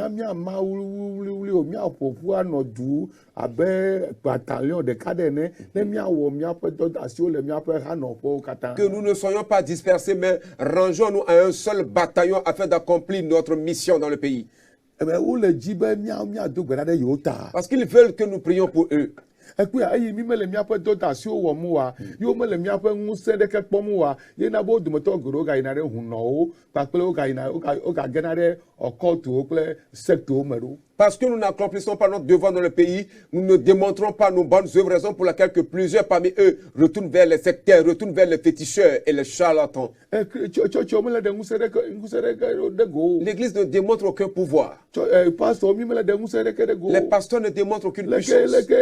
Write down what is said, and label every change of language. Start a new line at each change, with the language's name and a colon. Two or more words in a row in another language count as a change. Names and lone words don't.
French: Que nous ne soyons pas dispersés, mais rangeons-nous à un seul bataillon afin d'accomplir notre mission dans le pays. Parce qu'ils veulent que nous prions pour eux.
Ewe: Eyi mi mele miaƒe dɔdasiwo wɔm wa yiwo mele miaƒe ŋusẽ ɖeke kpɔm wa yena be wo dometɔ geɖewo gayina ɖe hunɔwo kpakple wogagena ɖe ɔkɔltuwo kple sectewo me ɖo.
French: Parce que nous n'accomplissons pas notre devoir dans le pays, nous ne démontrons pas nos bonnes œuvres, raison pour laquelle que plusieurs parmi eux retournent vers les sectaires, retournent vers les féticheurs et les charlatans. L'Église ne démontre aucun pouvoir. Les pasteurs ne démontrent aucune puissance.